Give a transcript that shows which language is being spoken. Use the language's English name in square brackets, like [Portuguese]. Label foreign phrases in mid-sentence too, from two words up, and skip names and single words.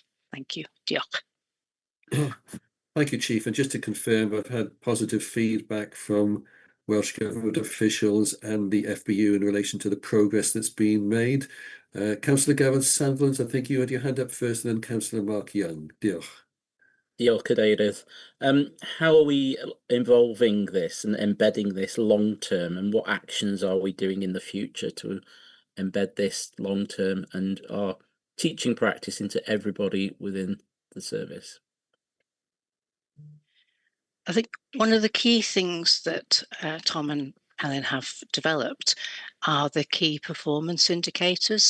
[English] Thank you. Diolch. Thank you, Chief. And just to confirm, I've had positive feedback from Welsh Government officials and the FBU in relation to the progress that's been made. Councillor Gareth Sandlands, I think you had your hand up first, and then Councillor Mark Young. [Welsh] Diolch. Diolch, Cadeirydd. [English] How are we involving this and embedding this long term, and what actions are we doing in the future to embed this long term and our teaching practice into everybody within the service? I think one of the key things that Tom and Helen have developed are the key performance indicators.